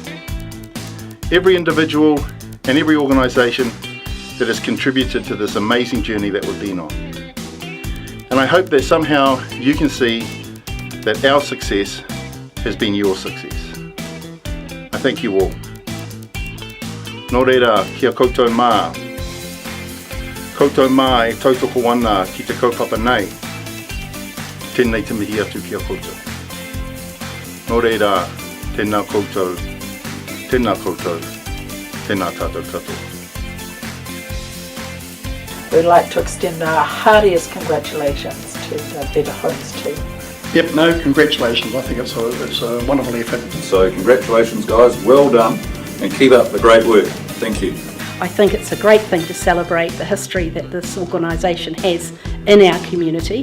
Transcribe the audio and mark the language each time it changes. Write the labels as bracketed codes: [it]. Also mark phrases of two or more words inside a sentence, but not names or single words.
[en] Every individual and every organisation that has contributed to this amazing journey that we've been on. And I hope that somehow you can see that our success has been your success. I thank you all. [mi] Nō reira, kia koutou mā. Koutou mā e tautoko ana ki te kaupapa nei. Tēnei te mihi atu kia koutou. Nō reira, tēnā koutou, tēnā koutou, tēnā tātou tātou. [en] we'd like to extend our heartiest congratulations to the Better Homes team. Yep, no, congratulations. I think it's a wonderful effort. So congratulations guys, well done, and keep up the great work. Thank you. I think it's a great thing to celebrate the history that this organisation has in our community.